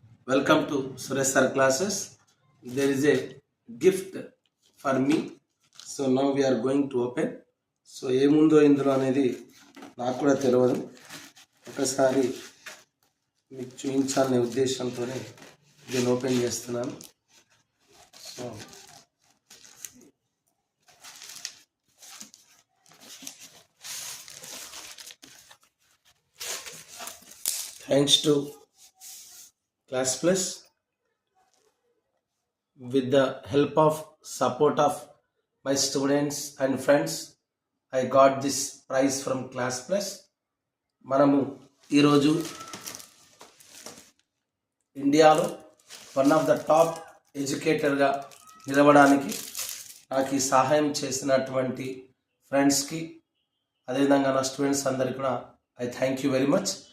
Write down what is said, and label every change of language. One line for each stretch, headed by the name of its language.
English: Welcome to Suresh sir classes. There is a gift for me. So now we are going to open.
Telugu: So ఏముందో ఇందులో అనేది నాకు కూడా తెలియదు. ఒకసారి మీకు చూపించాలనే ఉద్దేశంతోనే దీన్ని ఓపెన్ చేస్తున్నాను.
English: So thanks to Class Plus, with the help of support of my students and friends, I got this prize from Class Plus.
Telugu: మనము ఈరోజు ఇండియాలో
English: one of the top ఎడ్యుకేటర్గా
Telugu: నిలవడానికి నాకు ఈ సహాయం చేసినటువంటి ఫ్రెండ్స్కి అదేవిధంగా నా స్టూడెంట్స్ అందరికీ కూడా
English: I thank you very much.